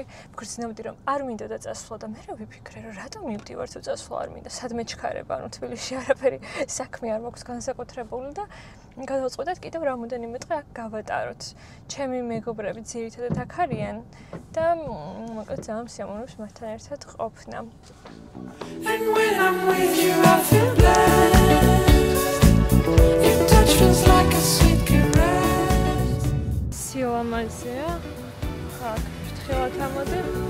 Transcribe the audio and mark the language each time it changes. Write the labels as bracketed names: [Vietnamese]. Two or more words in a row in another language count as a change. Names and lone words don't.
[Georgian] მგრძნობდი რომ არ მინდოდა წასვლა და მე ვიფიქრე რომ რატომ მივდივარ თუ წასვლა არ მინდა, სადმე ჩქარება, ანუ თბილისში არაფერი საქმე არ მაქვს განსაკუთრებული და გადავწყვეტეთ კიდევ რამოდენიმე დღე აქ გავატაროთ. ჩემი მეგობრები ძირითადად აქ არიან და მოკლედ ძალიან სიამოვნებს მათთან ერთად ყოფნა. [English] And when I'm with you I feel blessed. Your touch feels like a sweet caress. [Georgian] სილამაზეა. აქ ფრთხილად ამოდე.